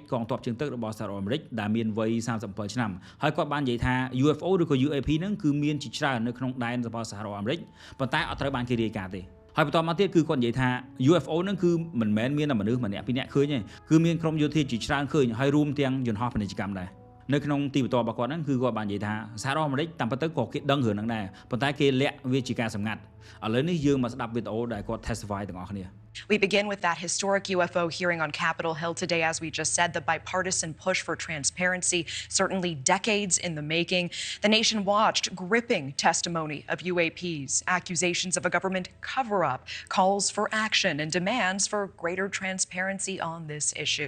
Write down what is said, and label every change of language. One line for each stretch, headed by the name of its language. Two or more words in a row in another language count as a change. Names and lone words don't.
Khmer: កងទ័ពជើងទឹករបស់សហរដ្ឋអាមេរិកដែលមានវ័យ 37 ឆ្នាំហើយគាត់បាននិយាយថា UFO ឬក៏ UAP ហ្នឹងគឺមានជាច្រើននៅក្នុងដែនរបស់សហរដ្ឋអាមេរិកប៉ុន្តែអត់ត្រូវបានគេរាយការណ៍ទេ ហើយបន្តមកទៀតគឺគាត់និយាយថា UFO ហ្នឹងគឺមិនមែនមានតែមនុស្សម្នាក់ពីរនាក់ឃើញទេគឺមានក្រុមយោធាជាច្រើនឃើញហើយរួមទាំងយន្តហោះពាណិជ្ជកម្មដែរ នៅក្នុងទីបន្ទាល់របស់គាត់ហ្នឹងគឺគាត់បាននិយាយថាសហរដ្ឋអាមេរិកតាមពិតទៅក៏គេដឹងរឿងហ្នឹងដែរប៉ុន្តែគេលាក់វាជាការសម្ងាត់ឥឡូវនេះយើងមកស្ដាប់វីដេអូដែលគាត់ testify ទាំងអស់គ្នា
English: We begin with that historic UFO hearing on Capitol Hill today. As we just said, the bipartisan push for transparency, certainly decades in the making. The nation watched gripping testimony of UAPs, accusations of a government cover-up, calls for action, and demands for greater transparency on this issue.